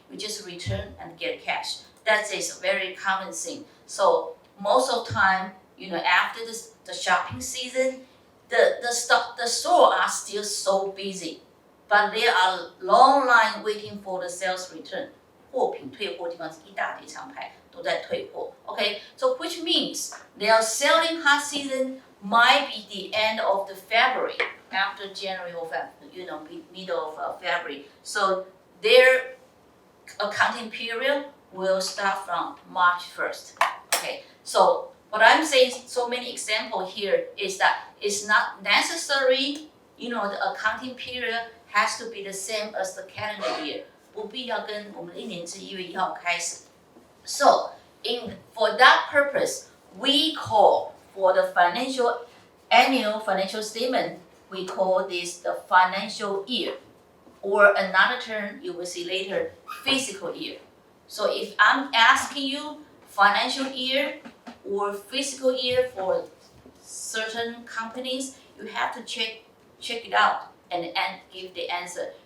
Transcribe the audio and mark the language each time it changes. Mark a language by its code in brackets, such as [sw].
[en] You just return and get cash. That is a very common thing. So most of the time, after the shopping season, the store are still so busy, but there are long line waiting for the sales return. [zh] 货品退货地方是一大堆厂牌都在退货。 [en] Okay, so which means their selling hot season might be the end of the February, after January or middle of February. So their accounting period will start from March 1st. Okay, so what I'm saying, so many examples here is that it's not necessary, the accounting period has to be the same as the calendar year. [zh] 不必要跟我们的1年制1月1号开始。 [en] So, for that purpose, we call for the annual financial statement, we call this the financial year, or another term you will see later, fiscal year. So if I'm asking you financial year or fiscal year for certain companies, you have to check it out and give the answer.